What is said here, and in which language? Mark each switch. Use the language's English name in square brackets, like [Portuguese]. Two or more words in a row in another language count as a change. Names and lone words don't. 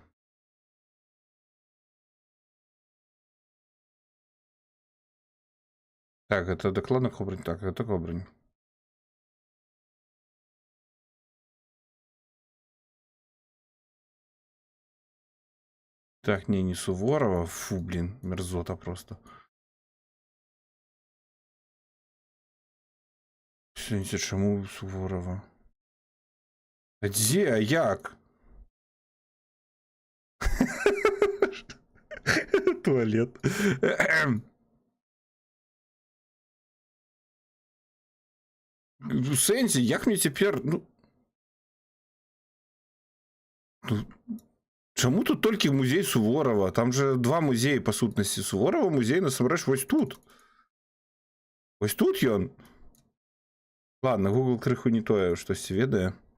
[Russian] Так, это докладно Кобрынь. Так, это Кобрынь. Так, не Суворова. Фу, блин, мерзота просто. Сенсі, чому Суворова? А где? А як? Туалет. [Belarusian] Сенсі, як мне цяпер... Чаму тут толькі музей Суворова? Там же два музеі, па сутнасці. Суворова музей, насамрэч, вось тут. Вось тут ён. Ладно, Google крыху не тое, штосьці ведае.